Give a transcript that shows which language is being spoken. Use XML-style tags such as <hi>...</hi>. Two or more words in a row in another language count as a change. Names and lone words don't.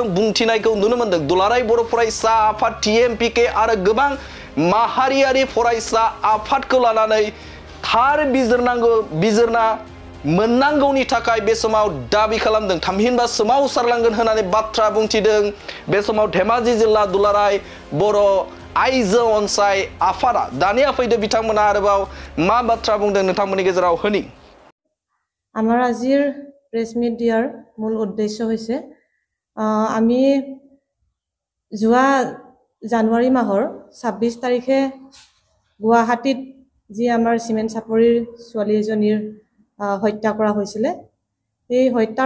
<brx>बुंथिनायखौ नुनो मोनदों दुलाराय बर' फरायसा आफाद TMPK आरो गोबां माहारियारि फरायसा आफादखौ लानानै थार बिजिरना मोननांगौनि थाखाय बे समाव दाबि खालामदों थामहिनबा सोमावसारलांगोन होननानै बाथ्रा बुंथिदों बे समाव धेमाजि जिल्ला दुलाराय बर' आइजो अनसाय आफादा दानिया फैदो बिथांमोना आरोबाव मा बाथ्रा बुंदों नोंथांमोननि गेजेराव होनि</brx> <as>আমাৰ আজিৰ প্ৰেছ মিট দিয়াৰ মূল উদ্দেশ্য হৈছে আমি যোৱা জানুৱাৰী মাহৰ ২৬ তাৰিখে গুৱাহাটীত যি আমাৰ চিমেণ্ট চাপৰিৰ ছোৱালী এজনীৰ হত্যা কৰা হৈছিলে এই হত্যাৰ</as>